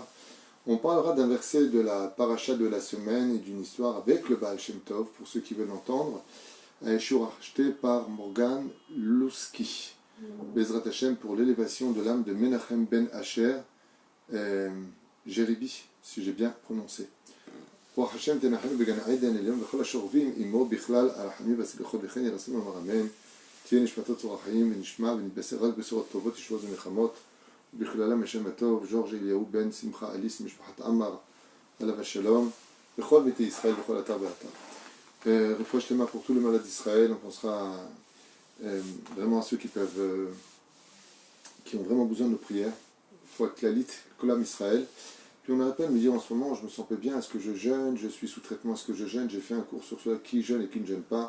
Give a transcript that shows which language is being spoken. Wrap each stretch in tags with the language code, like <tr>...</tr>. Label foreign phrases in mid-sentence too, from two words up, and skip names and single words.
<fr>On parlera d'un verset de la paracha de la semaine et d'une histoire avec le Baal Shem Tov, pour ceux qui veulent entendre, un shiur acheté par Morgan Louski,</fr> <he>בעזרת השם,</he> <fr>pour l'élévation de l'âme de Menachem ben Asher, Jeribi, si j'ai bien prononcé.</fr> <he>רוח השם תנחנו בגן עדן עליון וכל השורבים עמו בכלל הרחמים והסליחות וכן ירסים אמר אמן תהיה נשמתו צור החיים ונשמע ונתבשר רק בשורות טובות ישועות ומלחמות ובכללם השם הטוב ז'ורג' אליהו בן שמחה אליס משפחת עמר עליו השלום וכל ביתי ישראל וכל אתר ואתר. רפואה שלמה</he> <fr>pour tous les malades d'Israël. On pensera vraiment à ceux qui ont vraiment besoin de nos prières. Faut</fr> <he>כללית, כל עם ישראל.</he> <fr>Puis on arrête pas de me dire en ce moment, je me sens pas bien, est-ce que je jeûne, je suis sous traitement, est-ce que je jeûne, j'ai fait un cours sur cela, qui jeûne et qui ne jeûne pas.</fr>